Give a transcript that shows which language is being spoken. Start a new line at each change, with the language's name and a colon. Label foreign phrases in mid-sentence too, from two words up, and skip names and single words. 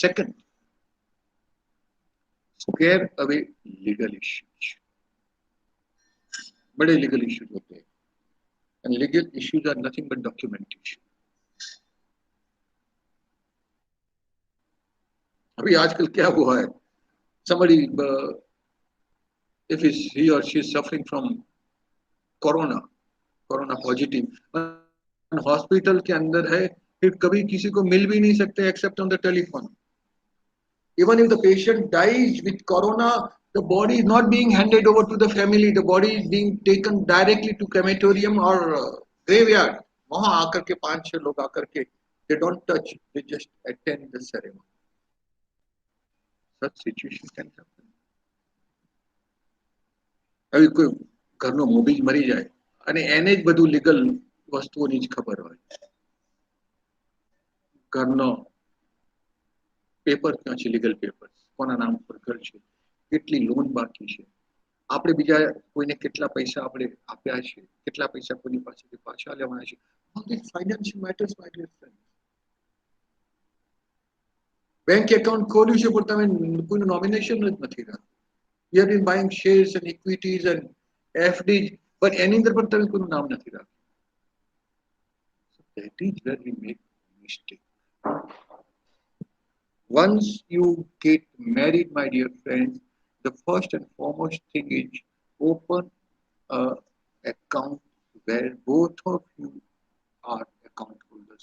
English: second, square away legal issues.
Hindi: बड़े लीगल इश्यूज होते हैं,
English: and legal issues are nothing but documentation.
Hindi: अभी आजकल क्या हुआ है,
English: somebody if he or she is suffering from corona
Hindi: पॉजिटिव, हॉस्पिटल के अंदर है, फिर कभी किसी को मिल भी नहीं सकते
English: except on the telephone. Even if the patient dies with corona, the body is not being handed over to the family. The body is being taken directly to crematorium or graveyard.
Hindi: वहां आकर के 5-6 लोग आकर के,
English: they don't touch, they just attend the ceremony. Such situation can happen.
Gujarati: હવે કોઈ ઘરનો મોભી જ મરી જાય અને એને જ બધું લીગલ વસ્તુઓની જ ખબર હોય. ઘરનો પેપર ક્યાં છે,
English: legal paper,
Gujarati: કોના નામ પર ઘર છે, કેટલી લોન બાકી છે, આપણે બીજા કોઈને કેટલા પૈસા આપણે આપ્યા છે, કેટલા પૈસા કોઈની પાસેથી પાછા લેવાના છે.
English: All these financial matters, my dear friends. bank account
Gujarati: ખોલ્યું છે પણ તમે કોઈનું નોમિનેશન જ નથી રાખ્યું.
English: You have been buying shares and equities and FDs, but
Gujarati: એની અંદર પણ તમે કોઈનું નામ નથી રાખ્યું.
English: So that is where we make mistake. Once you get married, my dear friends, the first and foremost thing is open a account where both of you are account holders.